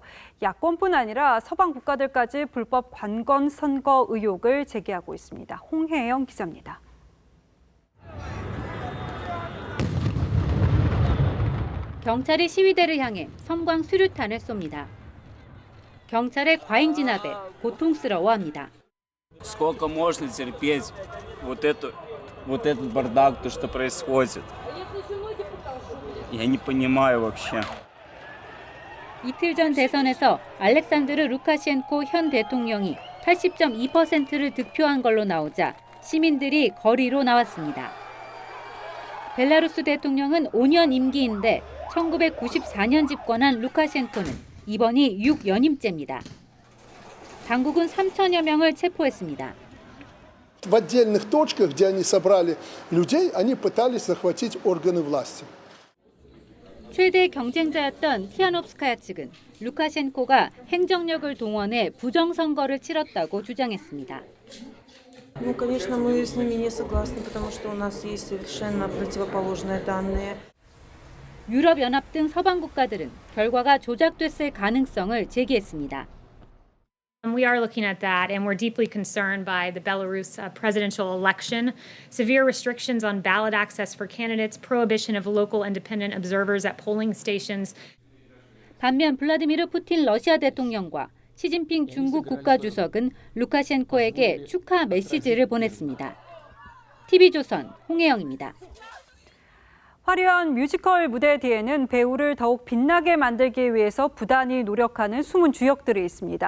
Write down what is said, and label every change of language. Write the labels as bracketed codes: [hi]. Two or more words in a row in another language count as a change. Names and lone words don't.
[ko] 야권뿐 아니라 서방 국가들까지 불법 관건 선거 의혹을 제기하고 있습니다. 홍혜영 기자입니다. 경찰이 시위대를 향해 섬광 수류탄을 쏩니다. 경찰의 과잉 진압에 고통스러워합니다. [ru] Сколько можно терпеть вот этот бардак, то, что происходит? Я не понимаю вообще. [ko] 이틀 전 대선에서 알렉산드르 루카셴코 현 대통령이 80.2%를 득표한 걸로 나오자 시민들이 거리로 나왔습니다. 벨라루스 대통령은 5년 임기인데 1994년 집권한 루카셴코는 이번이 6연임째입니다. 당국은 3천여 명을 체포했습니다. [ru] В отдельных точках, где они собрали людей, они пытались захватить органы власти. [ko] 최대 경쟁자였던 티아노프스카야 측은 루카셴코가 행정력을 동원해 부정선거를 치렀다고 주장했습니다. [ru] Ну, конечно, мы с ними не согласны, потому что у нас есть совершенно противоположные данные. [ko] 유럽연합 등 서방 국가들은 결과가 조작됐을 가능성을 제기했습니다. [en] We are looking at that and we're deeply concerned by the Belarus presidential election. Severe restrictions on ballot access for candidates, prohibition of local independent observers at polling stations. [ko] 반면 블라디미르 푸틴 러시아 대통령과 시진핑 중국 국가주석은 루카셴코에게 축하 메시지를 보냈습니다. TV조선 홍혜영입니다. 화려한 뮤지컬 무대 뒤에는 배우를 더욱 빛나게 만들기 위해서 부단히 노력하는 숨은 주역들이 있습니다.